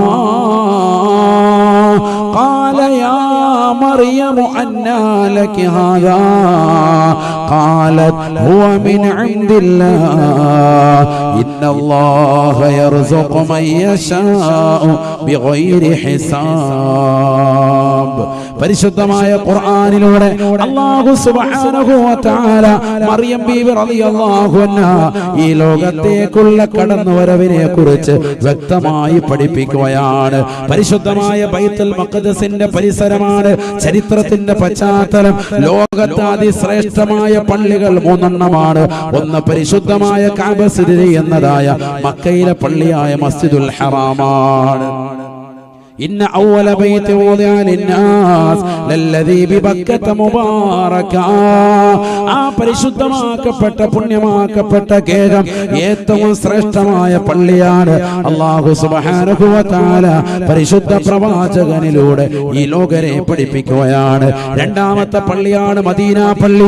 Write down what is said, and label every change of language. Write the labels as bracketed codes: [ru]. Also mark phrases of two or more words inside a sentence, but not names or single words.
[ar] قال يا مريم أنى لك هذا قالت هو من عند الله إن الله يرزق من يشاء بغير حساب. [ml] പരിശുദ്ധമായ ഖുർആനിലൂടെ അല്ലാഹു [ar] سبحانه وتعالى [ml] മറിയം ബീവി [ar] رضي الله عنها [ml] ഈ ലോകത്തേക്കുള്ള കടന്നുവരവിനെ കുറിച്ച് വ്യക്തമായി പഠിപ്പിക്കുകയാണ്. പരിശുദ്ധമായ ബൈത്തുൽ മഖ്ദസിന്റെ പരിസരമാണ് ചരിത്രത്തിന്റെ പശ്ചാത്തലം. ലോകത്തെ അതിശ്രേഷ്ഠമായ പള്ളികൾ 3 എണ്ണമാണ്. ഒന്ന് പരിശുദ്ധമായ കഅബ സ്ഥിതി ചെയ്യുന്നതായ മക്കയിലെ പള്ളിയായ മസ്ജിദുൽ ഹറാമാണ്. [ar] إن أول بيت وضع للناس للذي ببكة مباركا [ml] പരിശുദ്ധമാക്കപ്പെട്ട പുണ്യമാക്കപ്പെട്ട കേരം ഏറ്റവും ശ്രേഷ്ഠമായ പള്ളിയാണ്. അല്ലാഹു [ar] سبحانه وتعالى [ml] പരിശുദ്ധ പ്രവാചകനിലൂടെ ഈ ലോകരെ പഠിപ്പിക്കുകയാണ്. രണ്ടാമത്തെ പള്ളിയാണ് മദീന പള്ളി.